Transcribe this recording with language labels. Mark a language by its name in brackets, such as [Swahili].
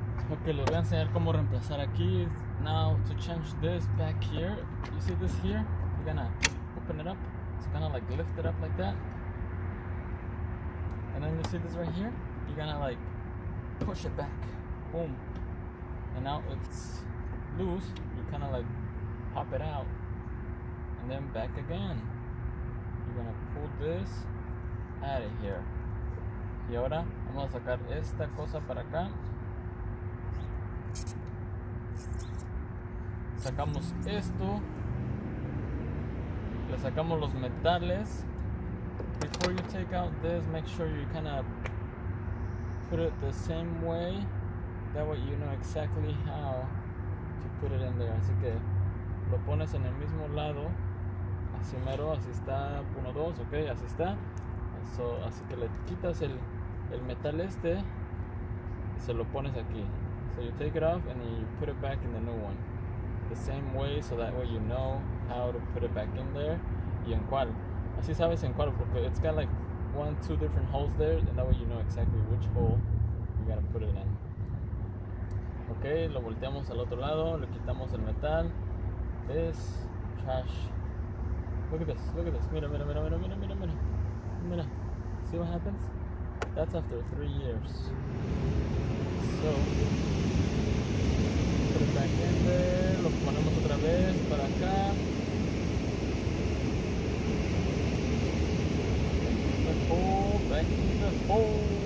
[Spanish] Ok, les voy a enseñar cómo reemplazar aquí. [English] Now to change this back here, you see this here? You're gonna open it up. It's gonna like lift it up like that. And then you see this right here? You're gonna like push it back. Boom. And now it's loose. You kind of like pop it out. And then back again. You're gonna pull this out of here. [Spanish] Y ahora vamos a sacar esta cosa para acá. Sacamos esto. Le sacamos los metales. [English] Before you take out this, make sure you kind of put it the same way. That way you know exactly how to put it in there. [Spanish] Así que lo pones en el mismo lado. Así mero, así está. 1, 2, ok, así está. So, así que le quitas el metal este y se lo pones aquí. [English] So you take it off and then you put it back in the new one. The same way, so that way you know how to put it back in there. [Spanish] Y en cuál. Así sabes en cuál, porque [English] it's got like 1, 2 different holes there, and that way you know exactly which hole you gotta put it in. [Spanish] Ok, lo volteamos al otro lado, le quitamos el metal. [English] This trash. Look at this, look at this. [Spanish] Mira, mira, mira, mira, mira, mira, mira. Mira. [English] See what happens? That's after 3 years. So, put it back in there. [Spanish] Lo ponemos otra vez para acá. [English] The hole, back in the hole.